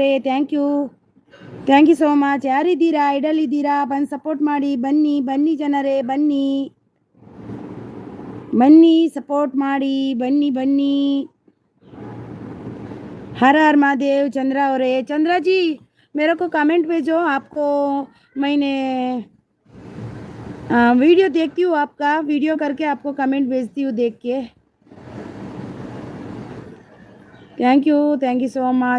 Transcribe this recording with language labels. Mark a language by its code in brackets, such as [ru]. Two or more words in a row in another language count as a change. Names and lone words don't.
[en] thank you so much. [kn] ಯಾರಿದ್ದೀರಾ? ಐಡಲ್ ಇದ್ದೀರಾ? ಬಂದು ಸಪೋರ್ಟ್ ಮಾಡಿ. ಬನ್ನಿ ಬನ್ನಿ ಜನರೇ ಬನ್ನಿ ಬನ್ನಿ ಸಪೋರ್ಟ್ ಮಾಡಿ. ಬನ್ನಿ ಬನ್ನಿ. [hi] हर हर महादेव। चंद्रा और चंद्रा जी मेरे को कमेंट भेजो। आपको मैंने वीडियो देखती हूँ, आपका वीडियो करके आपको कमेंट भेजती हूँ देख के। [en] thank you so much.